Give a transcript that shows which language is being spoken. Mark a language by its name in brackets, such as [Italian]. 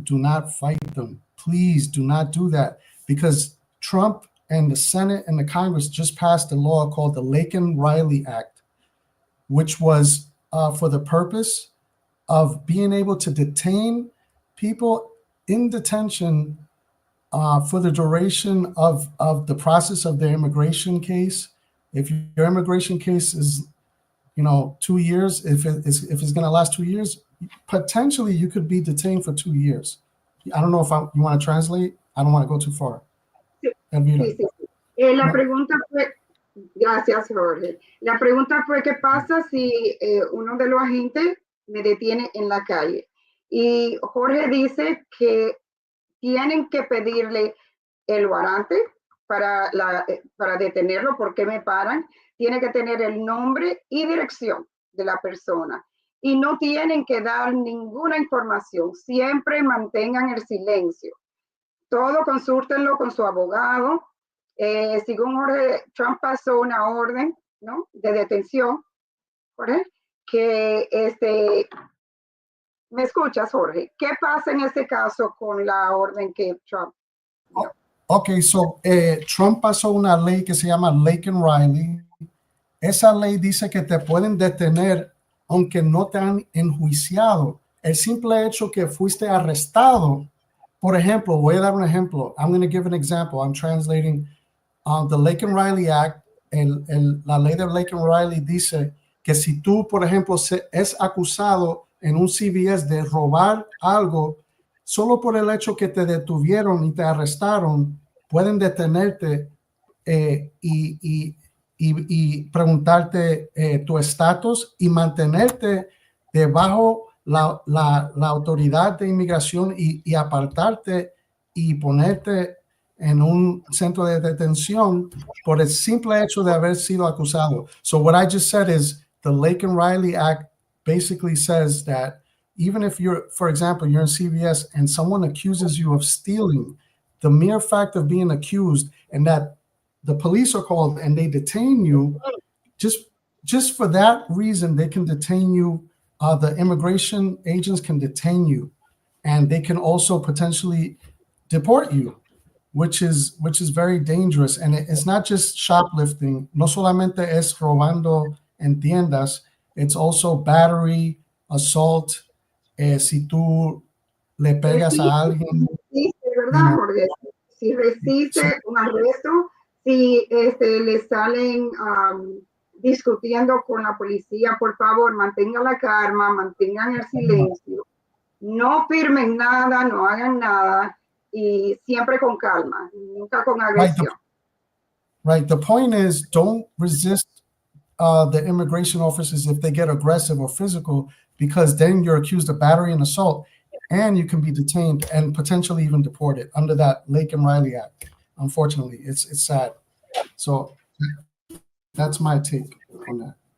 [English] Do not fight them. Please do not do that, because Trump and the Senate and the Congress just passed a law called the Laken-Riley Act, which was for the purpose of being able to detain people in detention for the duration of the process of their immigration case. If your immigration case is 2 years, if it's going to last 2 years, potentially you could be detained for 2 years. I don't know if you want to translate. I don't want to go too far. [Spanish] Sí, Elvira. sí, sí, sí. La pregunta fue, gracias Jorge, la pregunta fue ¿qué pasa si uno de los agentes me detiene en la calle? Y Jorge dice que tienen que pedirle el warrante para detenerlo, porque me paran, tiene que tener el nombre y dirección de la persona. Y no tienen que dar ninguna información, siempre mantengan el silencio. Todo consúltenlo con su abogado. Según Jorge, Trump pasó una orden, ¿no?, de detención, Jorge, que ¿me escuchas, Jorge? ¿Qué pasa en este caso con la orden que Trump dio? Ok, so Trump pasó una ley que se llama Lake and Riley. Esa ley dice que te pueden detener aunque no te han enjuiciado. El simple hecho que fuiste arrestado, por ejemplo, voy a dar un ejemplo. [English] I'm going to give an example. I'm translating the Lake and Riley Act. [Spanish] La ley de Lake and Riley dice que si tú, por ejemplo, es acusado en un CVS de robar algo, solo por el hecho que te detuvieron y te arrestaron, pueden detenerte y preguntarte tu estatus y mantenerte debajo la autoridad de inmigración y apartarte y ponerte en un centro de detención por el simple hecho de haber sido acusado. [English] So what I just said is the Lake and Riley Act basically says that even if you're, for example, you're in CVS and someone accuses you of stealing, the mere fact of being accused and that the police are called and they detain you, just for that reason, they can detain you. The immigration agents can detain you, and they can also potentially deport you, which is very dangerous. And it's not just shoplifting. [Spanish] No solamente es robando en tiendas. [English] It's also battery, assault. [Spanish] Si tú le pegas a alguien, ¿Verdad, Jorge? Si resiste un arresto, si le salen discutiendo con la policía, por favor, mantengan la calma, mantengan el silencio, no firmen nada, no hagan nada, y siempre con calma, nunca con agresión. [English] Right. The point is, don't resist the immigration officers if they get aggressive or physical, because then you're accused of battery and assault, and you can be detained and potentially even deported under that Lake and Riley Act. Unfortunately, it's sad. So that's my take on that.